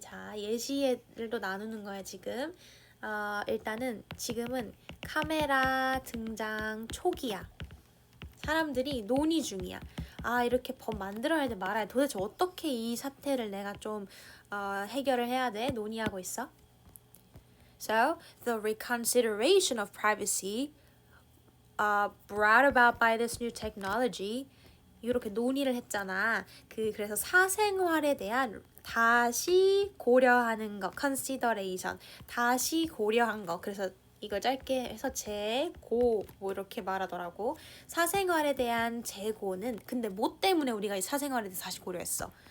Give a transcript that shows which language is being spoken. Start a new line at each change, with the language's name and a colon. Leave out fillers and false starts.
Korean: 자, 예시를 또 나누는 거야 지금. 일단은 지금은 카메라 등장 초기야. 사람들이 논의 중이야. 이렇게 법 만들어야 돼 말아야 돼. 도대체 어떻게 이 사태를 내가 좀 해결을 해야 돼? 논의하고 있어.
English: So, the reconsideration of privacy brought about by this new technology
Korean: 이렇게 논의를 했잖아. 그래서 사생활에 대한 다시 고려하는 거, consideration, 다시 고려한 거. 그래서 이걸 짧게 해서 재고 뭐 이렇게 말하더라고. 사생활에 대한 재고는 근데 뭐 때문에 우리가 이 사생활에 대해서 다시 고려했어?